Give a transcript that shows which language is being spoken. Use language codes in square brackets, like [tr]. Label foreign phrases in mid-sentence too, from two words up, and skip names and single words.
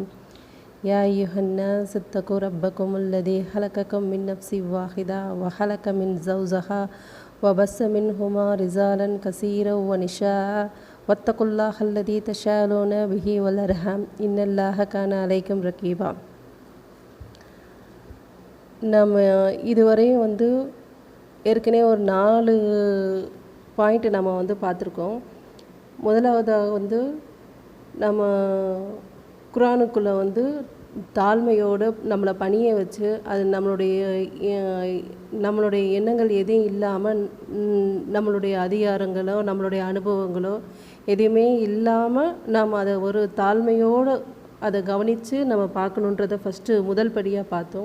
[ar] يا أيها الناس اتقوا ربكم الذي خلقكم من نفس واحدة وخلق من زوجها وبث منهما رجالا كثيرا ونساء واتقوا الله الذي تساءلون به والأرحام إن الله كان عليكم رقيبا. [ta] நம்ம இதுவரையும் ஏற்கனவே ஒரு 4 பாயிண்ட்டு நம்ம பார்த்துருக்கோம். முதலாவதாக நம்ம குரானுக்குள்ளே தாழ்மையோடு நம்மளை பணிய வச்சு அது நம்மளுடைய எண்ணங்கள் எதையும் இல்லாமல் நம்மளுடைய அதிகாரங்களோ நம்மளுடைய அனுபவங்களோ எதுவுமே இல்லாமல் நாம் அதை ஒரு தாழ்மையோடு அதை கவனித்து நம்ம பார்க்கணுன்றதை முதல் படியாக பார்த்தோம்.